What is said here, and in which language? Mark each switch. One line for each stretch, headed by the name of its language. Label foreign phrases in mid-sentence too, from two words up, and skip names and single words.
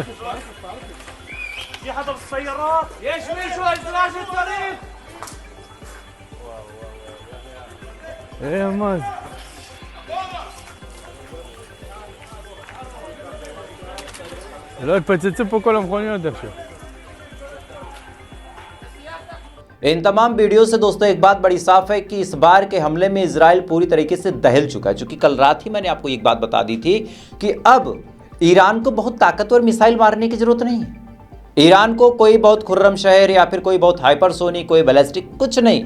Arabic: في حدا بالسيارات؟
Hebrew: יש מישהו עזרה שצריך? מה זה? שלא יתפוצצו פה כל המכוניות עכשיו.
Hindi: इन तमाम वीडियो से दोस्तों एक बात बड़ी साफ है कि इस बार के हमले में इजराइल पूरी तरीके से दहल चुका है। चूंकि कल रात ही मैंने आपको एक बात बता दी थी कि अब ईरान को बहुत ताकतवर मिसाइल मारने की जरूरत नहीं है। ईरान को कोई बहुत खुर्रम शहर या फिर कोई बहुत हाइपरसोनिक, कोई बैलिस्टिक, कुछ नहीं।